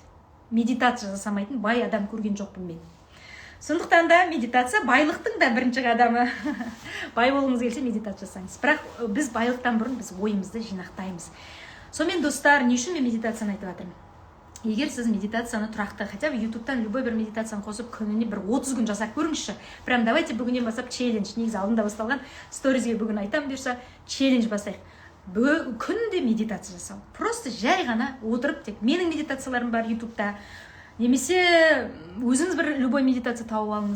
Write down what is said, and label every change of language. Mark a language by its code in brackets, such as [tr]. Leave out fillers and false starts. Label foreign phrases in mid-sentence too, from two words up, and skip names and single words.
[kk] Медитация жасамайтын бай адам көрген жоқпын мен. Сондықтан да медитация байлықтың да бірінші қадамы. Бай болғыңыз келсе медитация жасаңыз. Бірақ біз байлықтан бұрын біз ойымызды жинақтаймыз. Сонымен достар, не үшін мен медитацияны айтып жатырмын? Егер сіз медитацияны тұрақты, [ru] хотя бы [kk] YouTube-тан любой бір медитацияны қосып, күніне бір 30 күн жасап көріңізші. [ru] Прям давайте [kk] бүгіннен бастап челлендж, негізі алдында басталған сторизге бүгін айтам берсе, челлендж бастайық. Күнде медитация жасау. Просто жай ғана отырып тек. Менің медитацияларым бар YouTube-та. Немесе өзіңіз бір любой медитация тауып алыңыз.